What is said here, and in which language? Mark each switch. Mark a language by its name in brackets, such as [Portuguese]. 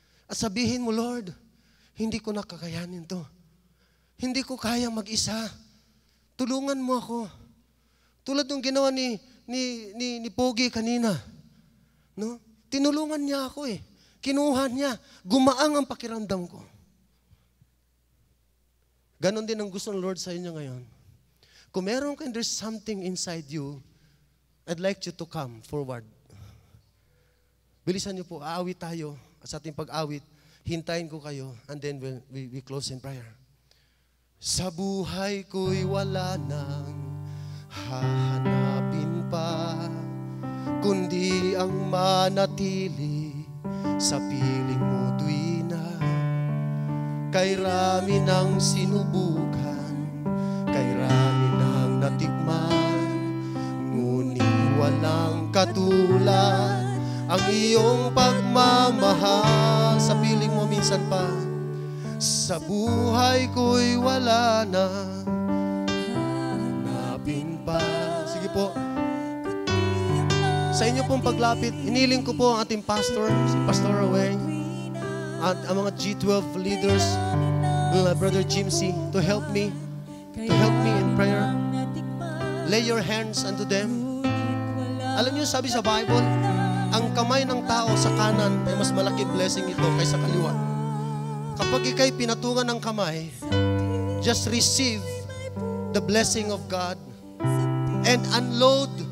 [Filipino] At sabihin mo, Lord, hindi ko nakakayanin to. Hindi ko kaya mag-isa. Tulungan mo ako. Tulad ng ginawa ni Pogi kanina. No? Tinulungan niya ako eh. Kinuha niya. Gumaang ang pakiramdam ko. Ganon din ang gusto ng Lord sa inyo ngayon. Kung meron ka, [English] there's something inside you, I'd like you to come forward. [Filipino] Bilisan niyo po, aawit tayo. At sa ating pag-awit, hintayin ko kayo, [English] and then we close in prayer. [Filipino] Sa buhay ko'y wala nang hahanapin pa, kundi ang manatili sa piling mo tuwina. Kay rami ng sinubukan, kay rami ng natikman, ngunit walang katulad ang iyong pagmamahal. Sa piling mo minsan pa, sa buhay ko'y wala na hanapin pa. Sige po. Sa inyo pong paglapit, iniling ko po ang ating pastor, si Pastor Aweng, at ang mga G12 leaders, Brother Jim C, [English] to help me in prayer. Lay your hands unto them. [Filipino] Alam niyo, sabi sa Bible, ang kamay ng tao sa kanan ay mas malaking blessing ito kaysa kaliwa. Kapag ikay pinatungan ng kamay, [English] just receive the blessing of God and unload.